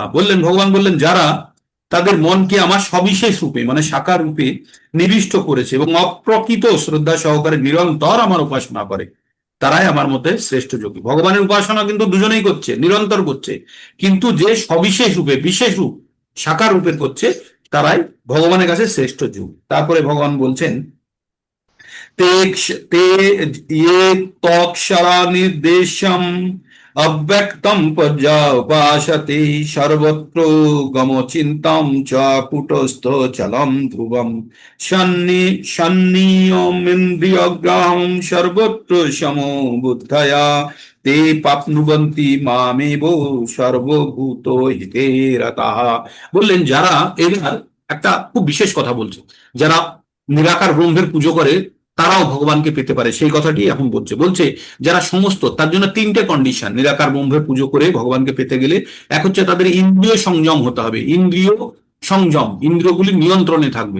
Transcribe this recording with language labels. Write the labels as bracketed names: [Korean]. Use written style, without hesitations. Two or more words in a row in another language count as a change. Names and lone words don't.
[Bangla] বললেন, ভগবান বললেন, যারা তাদের মনকে আমার সবিশেষ রূপে মানে সাকার রূপে নিবিষ্ট করেছে এবং অপ্রকৃত শ্রদ্ধা সহকারে নিরন্তর আমার উপাসনা করে, তারাই আমার মতে শ্রেষ্ঠ যোগী। ভগবানের উপাসনা কিন্তু দুজনেই করছে, নিরন্তর করছে, কিন্তু যে সবিশেষ রূপে, বিশেষ রূপ, সাকার রূপে করছে, তারাই ভগবানের কাছে শ্রেষ্ঠ যোগী। তারপরে ভগবান বলছেন, [Sanskrit] ते ते ये तोक्षरा निर्देशम अव्यक्तम पर्यावपाशते सर्वत्र गमचिन्तां च कुटस्थ चलम ध्रुवम शन्नियमिन्द्रियग्राहं सर्वत्र समो बुद्धया ते प्राप्नुवन्ति मामेव सर्वभूत हिते रताः। [Bangla] বললেন যারা, এবার একটা খুব বিশেষ কথা বলছে, যারা নিরাকার ব্রহ্মের পুজো করে তারাও ভগবানকে পেতে পারে, সেই কথাটি এখন বলছে। বলছে যারা সমস্ত, তার জন্য তিনটে কন্ডিশন নিরাকার ব্রহ্মের পুজো করে ভগবানকে পেতে গেলে। এক হচ্ছে তাদের ইন্দ্রিয় সংযম হতে হবে, ইন্দ্রিয় সংযম, ইন্দ্রিয়গুলি নিয়ন্ত্রণে থাকবে।